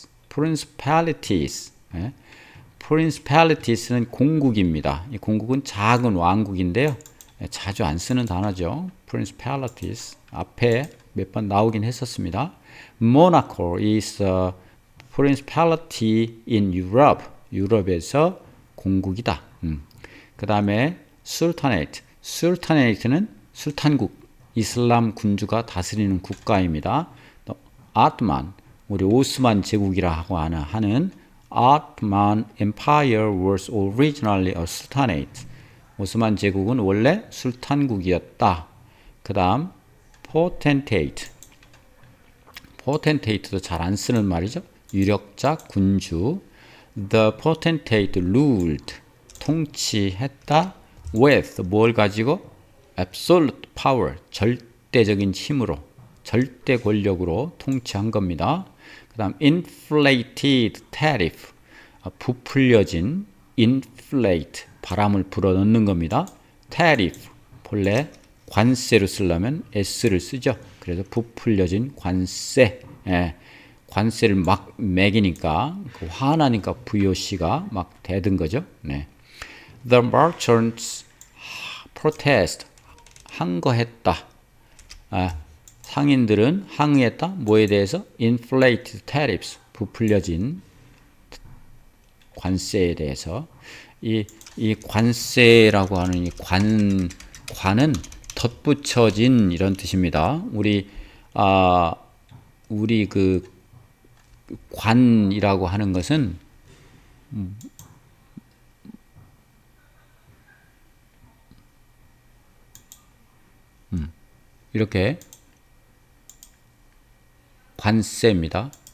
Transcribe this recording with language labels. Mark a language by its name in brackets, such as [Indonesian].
[Korean] principalities는 공국입니다. 이 공국은 작은 왕국인데요. 자주 안 쓰는 단어죠. principalities. 앞에 몇 번 나오긴 했었습니다. [English] Monaco is a principality in Europe. [Korean] 유럽에서 공국이다. 그 다음에 Sultanate. Sultanate는 술탄국, 이슬람 군주가 다스리는 국가입니다. [English] Ottoman, [Korean] 우리 오스만 제국이라고 하는 [English] Ottoman Empire was originally a sultanate. [Korean] 오스만 제국은 원래 술탄국이었다. 그 다음 potentate. potentate도 잘 안 쓰는 말이죠. 유력자, 군주. [English] The potentate ruled. [Korean] 통치했다. [English] with [Korean] 뭘 가지고? [English] absolute power. [Korean] 절대적인 힘으로. 절대 권력으로 통치한 겁니다. 그 다음 inflated tariff, 부풀려진 inflate, 바람을 불어넣는 겁니다. tariff, 본래 관세로 쓰려면 s를 쓰죠. 그래서 부풀려진 관세, 관세를 막 매기니까 화나니까 VOC가 막 대든 거죠. 네. [English] The merchants protest, [Korean] 항거했다. 상인들은 항의했다. 뭐에 대해서? inflated tariffs, 부풀려진 관세에 대해서. 이 관세라고 하는 이 관은 덧붙여진 이런 뜻입니다. 우리 그 관이라고 하는 것은 이렇게 관세입니다.